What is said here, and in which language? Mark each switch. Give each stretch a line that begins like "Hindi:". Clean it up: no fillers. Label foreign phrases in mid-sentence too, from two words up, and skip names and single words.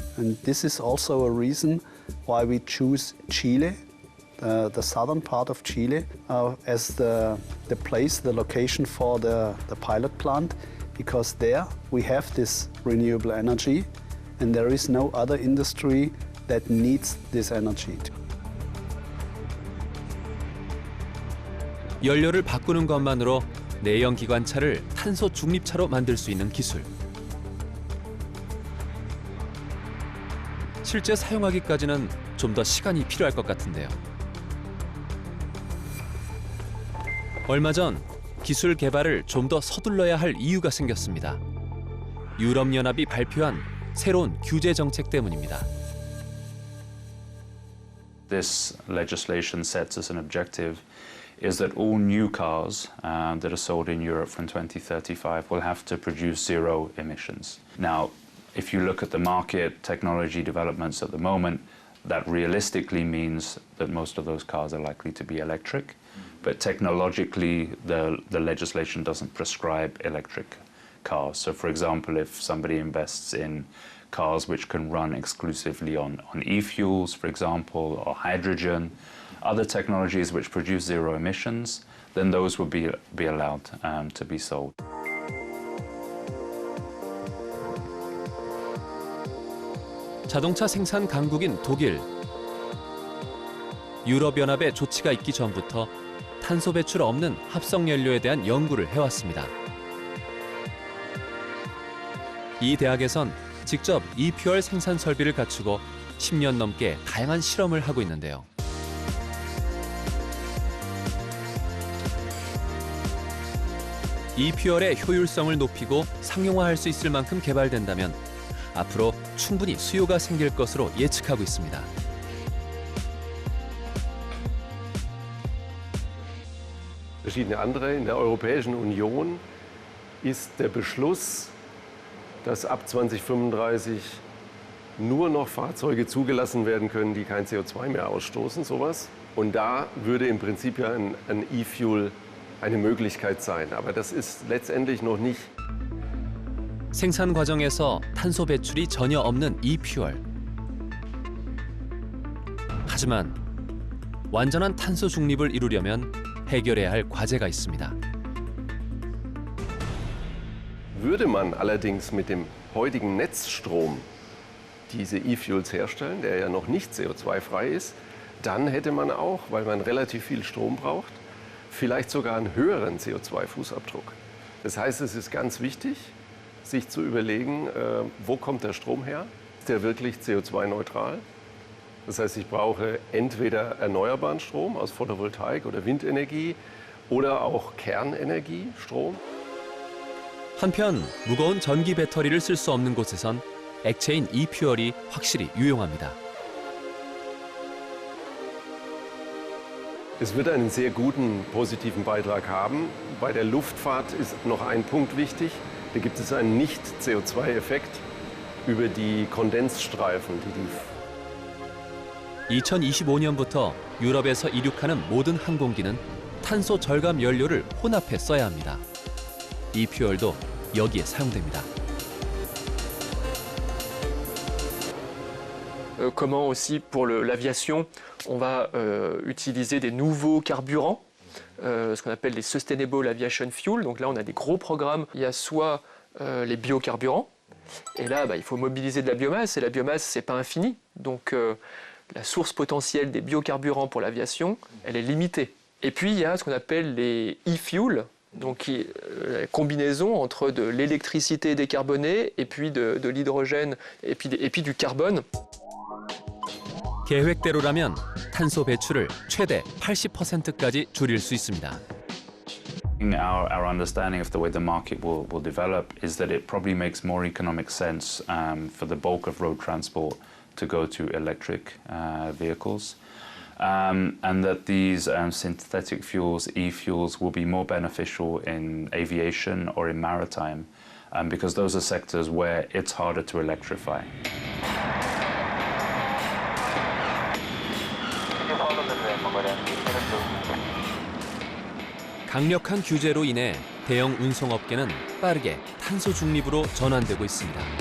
English: And this is also a reason why we choose Chile the southern part of Chile as the place, the location for the pilot plant, because there we have this renewable energy and there is no other industry that needs this energy.
Korean: 연료를 바꾸는 것만으로 내연 기관차를 탄소 중립차로 만들 수 있는 기술. 실제 사용하기까지는 좀 더 시간이 필요할 것 같은데요. 얼마 전 기술 개발을 좀 더 서둘러야 할 이유가 생겼습니다. 유럽연합이 발표한 새로운 규제 정책 때문입니다.
English: This legislation sets as an objective is that all new cars that are sold in Europe from 2035 will have to produce zero emissions. Now, if you look at the market technology developments at the moment, that realistically means that most of those cars are likely to be electric. But technologically, the legislation doesn't prescribe electric cars. So, for example, if somebody invests in cars which can run exclusively on e-fuels, for example, or hydrogen, other technologies which produce zero emissions, then those will be allowed to be sold.
Korean: 자동차 생산 강국인 독일. 유럽연합의 조치가 있기 전부터 탄소 배출 없는 합성 연료에 대한 연구를 해왔습니다. 이 대학에선 직접 e-퓨얼 생산 설비를 갖추고 10년 넘게 다양한 실험을 하고 있는데요. e-퓨얼의 효율성을 높이고 상용화할 수 있을 만큼 개발된다면 앞으로 충분히 수요가 생길 것으로 예측하고 있습니다.
German: Verschiedene andere. In der Europäischen Union ist der Beschluss, dass ab 2035 nur noch Fahrzeuge zugelassen werden können, die kein CO2 mehr ausstoßen, sowas. Und da würde im Prinzip ja ein E-Fuel eine Möglichkeit sein. Aber das ist letztendlich noch nicht.
Korean: 생산 과정에서 탄소 배출이 전혀 없는 e-퓨얼. 하지만 완전한 탄소 중립을 이루려면 해결해야 할 과제가 있습니다.
German: Würde man allerdings mit dem heutigen Netzstrom diese E-Fuels herstellen, der ja noch nicht CO2-frei ist, dann hätte man auch, weil man relativ viel Strom braucht, vielleicht sogar einen höheren CO2-Fußabdruck. Das heißt, es ist ganz wichtig, sich zu überlegen, wo kommt der Strom her? Ist der wirklich CO2-neutral? Das heißt, ich brauche entweder erneuerbaren Strom aus Photovoltaik oder Windenergie oder auch Kernenergie, Strom.
Korean: 한편 무거운 전기 배터리를 쓸 수 없는 곳에선 액체인 e-퓨얼이 확실히 유용합니다.
German: Es wird einen sehr guten positiven Beitrag haben. Bei der Luftfahrt ist noch ein Punkt wichtig. Da gibt es einen Nicht-CO2-Effekt über die Kondensstreifen, die
Korean: 2025년부터 유럽에서 이륙하는 모든 항공기는 탄소 절감 연료를 혼합해 써야 합니다. e-퓨얼도 여기에 사용됩니다.
French: Comment aussi pour l'aviation, on va utiliser des nouveaux carburants, ce qu'on appelle les
English: Sustainable Aviation Fuel.
French: Donc là, on a des gros programmes. Il y a soit les biocarburants, et là, il faut mobiliser de la biomasse, et la biomasse, c'est pas infini. Donc la source potentielle des biocarburants pour l'aviation, elle est limitée. Et puis, il y a ce qu'on appelle les e-fuels, donc la combinaison entre de l'électricité décarbonée et puis de l'hydrogène et puis du carbone.
Korean: 계획대로라면 탄소 배출을 최대 80%까지 줄일 수 있습니다.
English: Our understanding of the way the market will develop is that it probably makes more economic sense for the bulk of road transport to go to electric vehicles. And that these synthetic fuels, e-fuels, will be more beneficial in aviation or in maritime because those are sectors where it's harder to electrify.
Korean: 강력한 규제로 인해 대형 운송업계는 빠르게 탄소 중립으로 전환되고 있습니다.